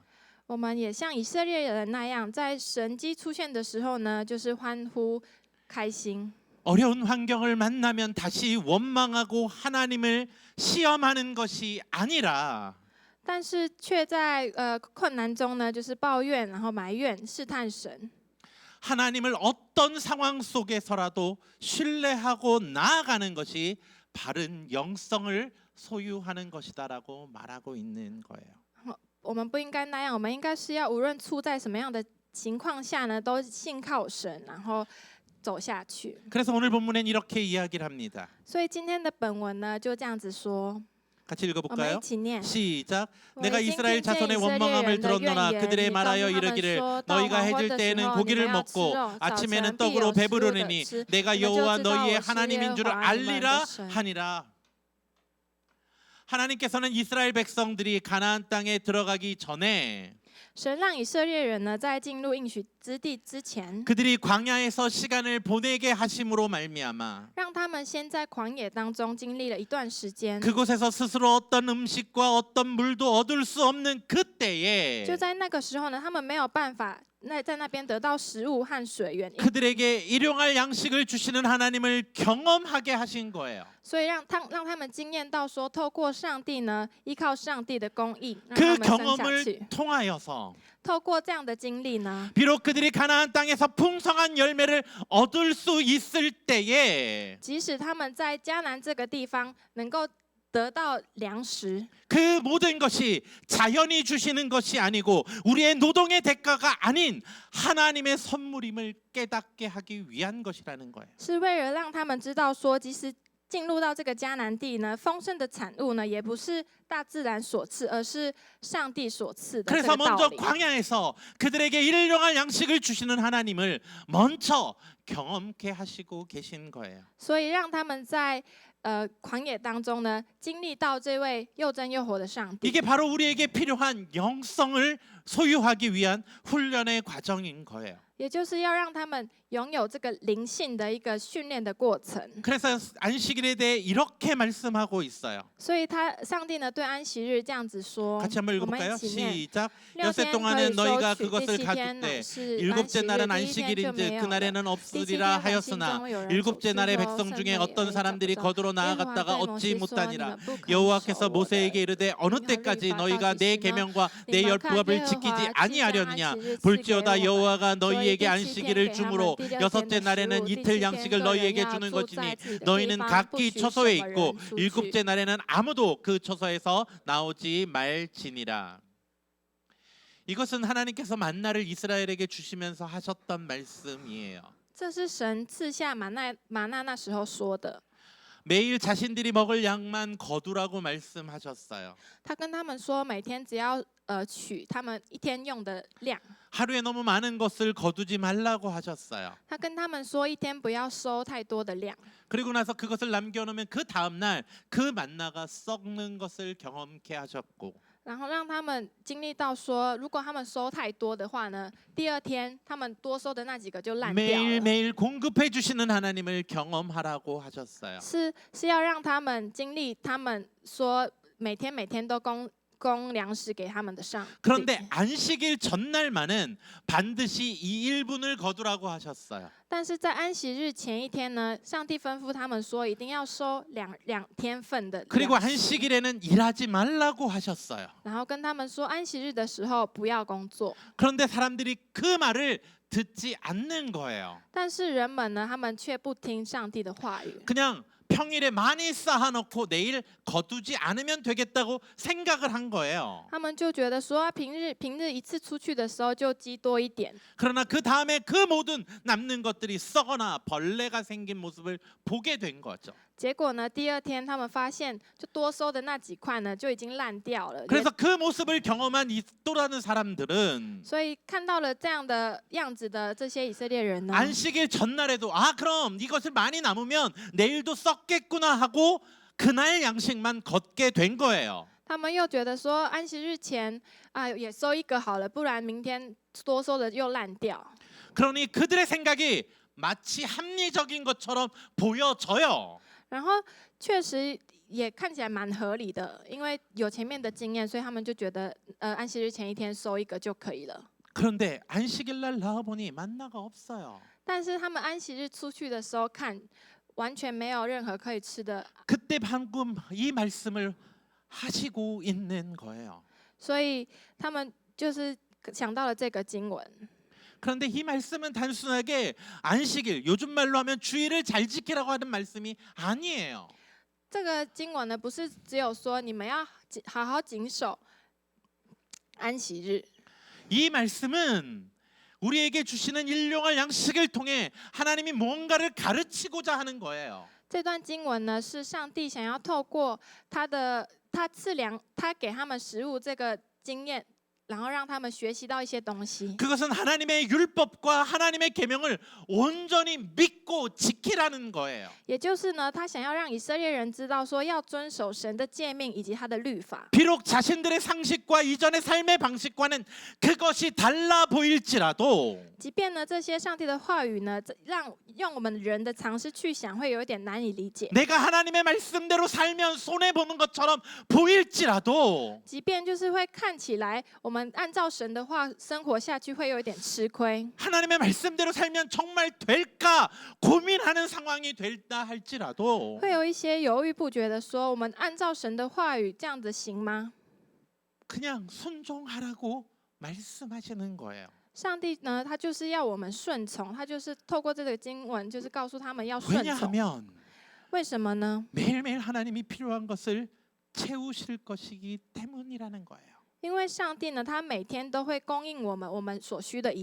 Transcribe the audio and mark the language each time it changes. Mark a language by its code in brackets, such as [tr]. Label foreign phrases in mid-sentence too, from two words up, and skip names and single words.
[zh] 我们也像以色列人那样，在神迹出现的时候呢，就是欢呼开心。 [ko] 어려운 환경을 만나면 다시 원망하고 하나님을 시험하는 것이 아니라 [zh] 但是却在困难中呢，就是抱怨，然后埋怨、试探神。 [ko] 하나님을 어떤 상황 속에서라도 신뢰하고 나아가는 것이 바른 영성을 소유하는 것이다라고 말하고 있는 거예요. [zh] 我们不应该那样，我们应该是要无论处在什么样的情况下呢，都信靠神，然后走下去。 [ko] 그래서 오늘 본문엔 이렇게 이야기를 합니다. [zh] 所以今天的本文呢，就这样子说， [ko] 같이 [zh] 我们 [ko] 읽어볼까요? [zh] 一起念。 [ko] 시작. [zh] 我 [ko] 내가 [zh] 已经 [ko] 이스라엘 [zh] 听见 [ko] 자손의 [zh] 以色列 [ko] 원망함을 [zh] 人的 [ko] 들었노라. [zh] 怨言， [ko] 그들의 [zh] 你告诉 [ko] 말하여 [zh] 他们 [ko] 이르기를 [zh] 说，到 [ko] 너희가 [zh] 黄昏 [ko] 해질 [zh] 的时 [ko] 때에는 [zh] 候，你们 [ko] 고기를 [zh] 要吃 [ko] 먹고 [zh] 肉，早 [ko] 아침에는 [zh] 晨必 [ko] 떡으로 [zh] 有食物的 [ko] 배부르리니 [zh] 吃， [ko] 내가 [zh] 你们就 [ko] 여호와 [zh] 知道 [ko] 너희의 [zh] 我是 [ko] 하나님인 [zh] 耶和 [ko] 줄을 [zh] 华你们的 [ko] 알리라 [zh] 神。 [ko] 하니라. 하나님께서는 이스라엘 백성들이 가나안 땅에 들어가기 전에 [zh] 神让以色列人呢，在进入应许之地之前， [ko] 그들이 광야에서 시간을 보내게 하심으로 말미암아 [zh] 让他们先在狂野当中经历了一段时间。 [ko] 그곳에서 스스로 어떤 음식과 어떤 물도 얻을 수 없는 그때에 [zh] 就在那个时候呢，他们没有办法在那边得到食物和水源， [ko] 그들에게 일용할 양식을 주시는 하나님을 경험하게 하신 거예요. [zh] 所以让他们经验到说，透过上帝呢，依靠上帝的供应，让 [ko] 그 [zh] 他们生下 [ko] 경험을 [zh] 去。 [ko] 통하여서 [zh] 透过这样的经历呢， [ko] 비록 그들이 가나안 땅에서 풍성한 열매를 얻을 수 있을 때에 [zh] 即使他们在迦南这个地方能够得到粮食， [ko] 그 모든 것이 자연이 주시는 것이 아니고 우리의 노동의 대가가 아닌 하나님의 선물임을 깨닫게 하기 위한 것이라는 거예요. [zh] 是为了让他们知道说，即使进入到这个迦南地呢，丰盛的产物呢，也不是大自然所赐，而是上帝所赐的这 [ko] 그래서 [zh] 个道 [ko] 먼저 [zh] 理。 [ko] 광야에서 그들에게 일용할 양식을 주시는 하나님을 먼저 경험케 하시고 계신 거예요. [zh] 所以让他们在狂野当中呢，经历到这位又真又活的上帝。 [ko] 이게 바로 우리에게 필요한 영성을 소유하기 위한 훈련의 과정인 거예요. [zh] 也就是要让他们拥有这个灵性的一个训练的过程。 [ko] 그래서 안식일에 대해 이렇게 말씀하고 있어요. [zh] 所以上帝呢对安息日这样子说， [ko] 같이 한번 [zh] 我们 [ko] 읽어볼까요? [zh] 一起念。 [ko] 시작. [zh] 6 [ko] 여세 [zh] 天可 [ko] 동안은 [zh] 以 [ko] 너희가 [zh] 收取，第 [ko] 그것을 [zh] 7天 [ko] 가두되 [zh] 乃是 [ko] 일곱째 [zh] 安息日， [ko] 날은 [zh] 第一天就 [ko] 안식일인즉 [zh] 没有了。 [ko] 그날에는 [zh] 第七 [ko] 없으리라 [zh] 天百姓 [ko] 하였으나 [zh] 中有人 [ko] 일곱째 [zh] 走 [ko] 날에 [zh] 出 [ko] 백성 [zh] 圣 [ko] 중에 [zh] 地 [ko] 어떤 [zh] 也 [ko] 사람들이 [zh] 找不着。 [ko] 거두러 [zh] 耶和华 [ko] 나아갔다가 [zh] 对摩 [ko] 얻지 [zh] 西说：“你 [ko] 못하니라. [zh] 们不肯 [ko] 여호와께서 [zh] 守我的 [ko] 모세에게 이르되 어느 [zh] 律 [ko] 때까지 [zh] 法 [ko] 너희가 [zh] 到 [ko] 내 [zh] 几时呢？ [ko] 계명과 [zh] 你 [ko] 내 [zh] 们看 [ko] 율법을 [zh] 耶和 [ko] 지키지 [zh] 华既将 [ko] 아니하려느냐 [zh] 安息日赐 [ko] 볼지어다 [zh] 给我们， [ko] 여호와가 [zh] 所以 [ko] 너희에게 [zh] 第7天 [ko] 안식일을 [zh] 给他们， [ko] 주므로 [zh] 第6天 [ko] 여섯째 [zh] 的食 [ko] 날에는 [zh] 物，第 [ko] 이틀 [zh] 7天 [ko] 양식을 [zh] 个人 [ko] 너희에게 [zh] 要 [ko] 주는 [zh] 住在 [ko] 것이니 [zh] 自己的地 [ko] 너희는 [zh] 方，不 [ko] 각기 [zh] 许 [ko] 처소에 [zh] 什么 [ko] 있고 [zh] 人出去。 [ko] 일곱째 날에는 아무도 그 처소에서 나오지 말지니라. 이것은 하나님께서 만나를 이스라엘에게 주시면서 하셨던 말씀이에요. [zh] 这是神赐下玛纳那时候说的。 [ko] 매일 자신들이 먹을 양만 거두라고 말씀하셨어요. [zh] 他跟他们说，每天只要取他们一天用的量。 [ko] 하루에 너무 많은 것을 거두지 말라고 하셨어요. [zh] 他跟他们说，一天不要收太多的量。 [ko] 그리고 나서 그것을 남겨놓으면 그 다음 날 그 만나가 썩는 것을 경험케 하셨고 [zh] 然后让他们经历到说，如果他们收太多的话呢，第二天他们多收的那几个就烂掉了。 [ko] 매일매일 공급해 주시는 하나님을 경험하라고 하셨어요. [zh] 是要让他们经历，他们说每天都供粮食给他们的上帝。 [ko] 그런데 안식일 전날만은 반드시 이 일분을 거두라고 하셨어요. [zh] 但是在安息日前一天呢，上帝吩咐他们说，一定要收两天份的 [ko] 그리고 [zh] 粮食， [ko] 안식일에는 일하지 말라고 하셨어요. [zh] 然后跟他们说，安息日的时候不要工作。 [ko] 그런데 사람들이 그 말을 듣지 않는 거예요. [zh] 但是人们呢，他们却不听上帝的话语， [ko] 그냥 평일에 많이 쌓아놓고 내일 거두지 않으면 되겠다고 생각을 한 거예요. [zh] 他们就觉得说，平日一次出去的时候就积多一点。 [ko] 그러나 그 다음에 그 모든 남는 것들이 썩거나 벌레가 생긴 모습을 보게 된 거죠. [zh] 结果呢，第二天他们发现，就多收的那几块呢，就已经烂掉了。 [ko] 그래서 그 모습을 경험한 이또라는 사람들은 [zh] 所以看到了这样的样子的这些以色列人呢， [ko] 안식일 전날에도 그럼 이것을 많이 남으면 내일도 썩겠구나 하고 그날 양식만 걷게 된 거예요. [zh] 他们又觉得说，安息日前也收一个好了，不然明天多收的又烂掉。 [ko] 그러니 그들의 생각이 마치 합리적인 것처럼 보여져요. [zh] 然后确实也看起来蛮合理的，因为有前面的经验，所以他们就觉得安息日前一天收一个就可以了。 [ko] 그런데 안식일 날 나와 보니 만나가 없어요. [zh] 但是他们安息日出去的时候看，完全没有任何可以吃的， [ko] 그때 방금 이 말씀을 하시고 있는 거예요. [zh] 所以他们就是想到了这个经文。 [ko] 그런데 이 말씀은 단순하게 안식일, 요즘 말로 하면 주일을 잘 지키라고 하는 말씀이 아니에요. [zh] 这个经文呢，不是只有说你们要好好谨守安息日， [ko] 이 말씀은 우리에게 주시는 일용할 양식을 통해 하나님이 뭔가를 가르치고자 하는 거예요. [zh] 这段经文呢，是上帝想要透过他赐粮，他给他们食物这个经验，然后让他们学习到一些东西。 [ko] 그것은 하나님의 율법과 하나님의 계명을 온전히 믿고 지키라는 거예요. [zh] 也就是呢，他想要让以色列人知道说，要遵守神的诫命以及他的律法。 [ko] 비록 자신들의 상식과 이전의 삶의 방식과는 그것이 달라 보일지라도 [zh] 即便呢，这些上帝的话语呢，用我们人的常识去想，会有一点难以理解。 [ko] 내가 하나님의 말씀대로 살면 손해 보는 것처럼 보일지라도 [zh] 即便就是会看起来，我们按照神的话生活下去，会有一点吃亏。 [ko] 하나님의 말씀대로 살면 정말 될까 고민하는 상황이 될다 할지라도 [zh] 会有一些犹豫不决的说，我们按照神的话语这样子行吗？ [ko] 그냥 순종하라고 말씀하시는 거예요. [zh] 上帝呢，他就是要我们顺从，他就是透过这个经文，就是告诉他们要顺从。 [ko] 왜냐하면 [zh] 为什么呢？ [ko] 매일매일 하나님이 필요한 것을 채우실 것이기 때문이라는 거예요. [zh] 因为上帝呢，他每天都会供应我们所需的一